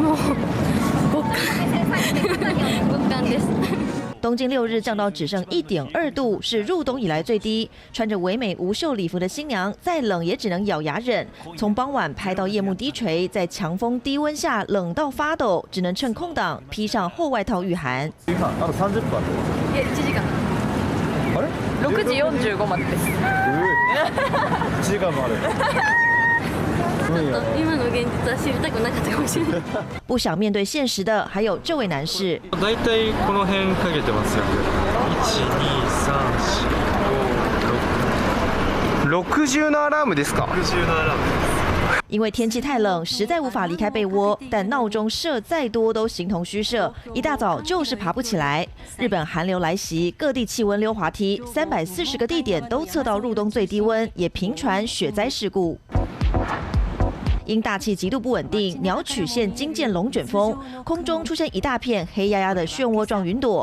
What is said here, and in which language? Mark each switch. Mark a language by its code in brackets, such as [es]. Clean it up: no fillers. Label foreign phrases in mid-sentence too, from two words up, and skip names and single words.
[zh] 东京6日降到只剩1.2度，是入冬以来最低。穿着唯美无袖礼服的新娘，再冷也只能咬牙忍。从傍晚拍到夜幕低垂，在强风低温下冷到发抖，只能趁空档披上厚外套御寒。 [ja] 今あと30分。 1時間。あれ？6時45までです。1時間もある。今の現実は知りたくなかったかもしれない。 [zh] 不想面对现实的还有这位男士。 [ja] だいたいこの辺かけてますよ。1、2、3、4、5、6。60のアラームですか？60のアラーム。 [zh] 因为天气太冷，实在无法离开被窝，但闹钟设再多都形同虚设。一大早就是爬不起来。日本寒流来袭，各地气温溜滑梯，340个地点都测到入冬最低温，也频传雪灾事故。因大气极度不稳定，鸟取县惊见龙卷风，空中出现一大片黑压压的漩涡状云朵。